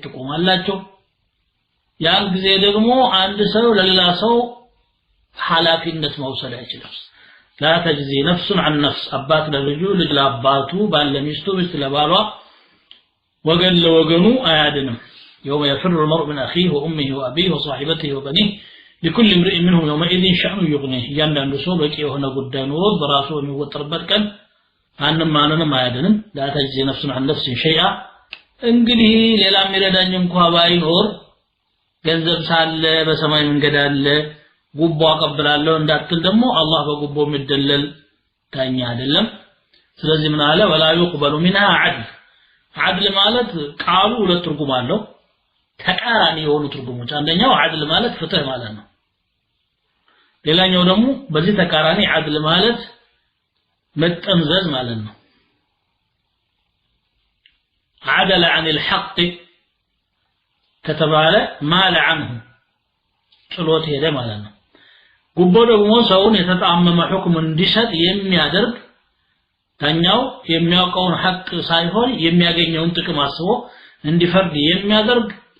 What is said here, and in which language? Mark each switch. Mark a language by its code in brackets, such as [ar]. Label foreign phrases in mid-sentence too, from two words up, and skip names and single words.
[am] ትቆማላችሁ ያን ጊዜ ደግሞ አንድ ሰው ለሌላ ሰው ኃላፊነት መውሰድ አይችልም [ar] لا تجزي نفس عن نفس [am] አባት ለልጁ ልጅ ለአባቱ ባል ለሚስቱ ሚስት ለባሏ ወገን ለወገኑ አያድንም [ar] يوم يفر المرء من أخيه وأمه وأبيه وصاحبته وبنيه لكل امرئ منهم يومئذ شأن يغنيه ياندانdu [am] ሰው በቂ የሆነ ጉዳይ ኖሮት በራሱ የሚወጠርበት ቀን ማንንም አያድንም [ar] لا تجزي نفس عن نفس شيئا [am] እንግዲህ ሌላ የሚረዳኝ እንኳን ባይኖር ገንዘብ ሳለ በሰማይ መንገድ አለ ጉቦ አቀብላለሁ እንዳትል ደግሞ አላህ በጉቦ የሚደለል ታኛ አይደለም ስለዚህ ምን አለ [ar] ولا يقبل منها عدل [am] ማለት ቃሉ ሁለት ትርጉም አለው ተቃራኒ የሆኑ ትርጉሞች አንደኛው عدل ማለት ፍትህ ማለት ነው ሌላኛው ደግሞ በዚህ ተቃራኒ عدل ማለት መጠምዘዝ ማለት ነው [ar] عدل عن الحق [am] ከተባለ ማለ عنه ጥሎት ሄደ ማለት ነው ጉቦ ደግሞ ሰውን የተጣመመ ሁክም እንዲሰጥ የሚያደርግ ታኛው የሚያውቀውን ሐቅ ሳይሆን የሚያገኘውን ጥቅም አስቦ እንዲፈርድ የሚያደርግ